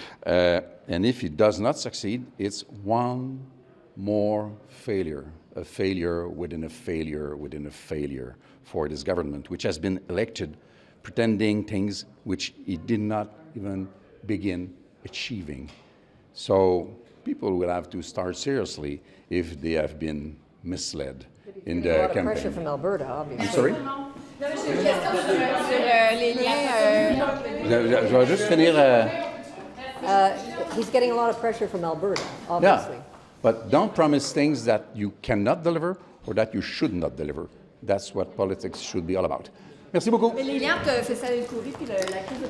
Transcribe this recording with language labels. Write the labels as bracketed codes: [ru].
[en] And if he does not succeed, it's one more failure, a failure within a failure within a failure for this government, which has been elected pretending things which he did not even begin achieving. So people will have to start seriously if they have been misled in the campaign. A lot of pressure from Alberta, obviously. I'm sorry? [fr] J'ai une question sur les liens. Je vais juste finir. [en] He's getting a lot of pressure from Alberta, obviously. Yeah, but don't promise things that you cannot deliver or that you should not deliver. That's what politics should be all about. [fr] Merci beaucoup. Mais les liens entre Fessal El Khoury et la crise de